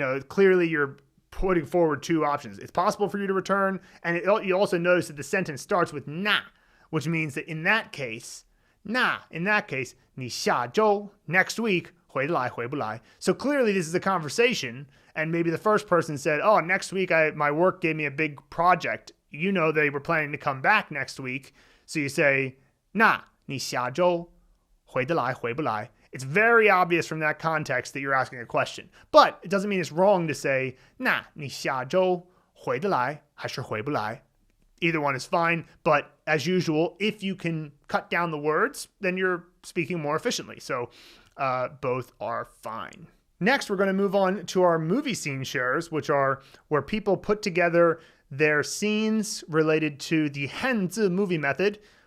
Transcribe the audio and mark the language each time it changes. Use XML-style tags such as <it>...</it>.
<en>Clearly you're putting forward two options. It's possible for you to return, and you also notice that the sentence starts with 那, which means that in that case,</en> <zh>你下周,</zh> <en>next week,</en> <zh>回得来回不来.</zh> <en>So clearly this is a conversation, and maybe the first person said, oh, next week my work gave me a big project. They were planning to come back next week. So you say,</en> <zh>那你下周回得来回不来?</zh> <en>It's very obvious from that context that you're asking a question. But it doesn't mean it's wrong to say,</en> <zh>那你下周回得来还是回不来?</zh> <en>Either one is fine, but as usual, if you can cut down the words, then you're speaking more efficiently. So both are fine. Next, we're going to move on to our movie scene shares, which are where people put together their scenes related to the 汉字 movie method</en>